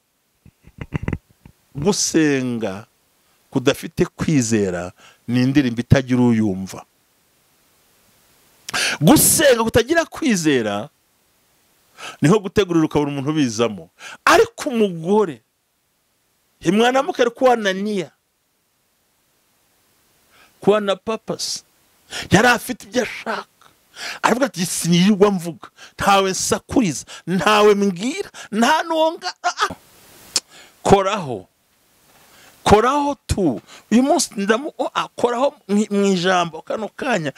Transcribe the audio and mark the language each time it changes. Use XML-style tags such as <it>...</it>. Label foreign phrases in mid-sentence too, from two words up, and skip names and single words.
<rw>Gusenga kudafite kwizera ni indirimbo itagira uyumva. Gusenga kutagira kwizera niho gutegurira ukabura umuntu bizamo. Ariko umugore</rw> <sw>imwana muke alikuwa na nia, kuwa na purpose,</sw> <rw>yari afite ibyo ashaka. Aravuga ati sinirwa mvuga, ntawe nsakuriza, ntawe mbwira, nta nonga. Koraho tu. Uyu munsi koraho mu ijambo kano kanya.</rw>